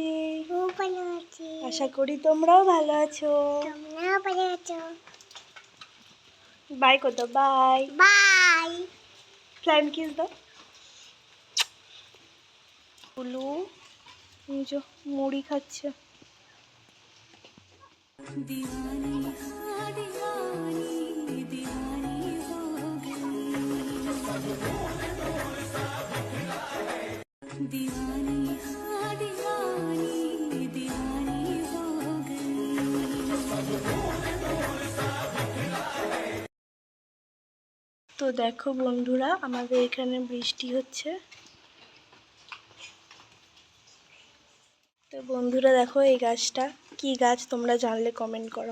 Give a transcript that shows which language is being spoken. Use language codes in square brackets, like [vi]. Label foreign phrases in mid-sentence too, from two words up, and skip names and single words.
[bn] খুব ভালো আছি। আশা করি তোমরাও ভালো আছো। তোমরাও ভালো আছো। বাই কত বাই বাই। [en] flying kiss [bn] দাও। বুলু নিজো মুড়ি খাচ্ছে। [hi] दीवानी हाँ दीवानी दीवानी हो गई दीवानी हाँ दीवानी दीवानी हो गई। [bn] তো দেখো বন্ধুরা, আমাদের এখানে বৃষ্টি হচ্ছে। তো বন্ধুরা দেখো, এই গাছটা কি গাছ তোমরা জানলে কমেন্ট করো।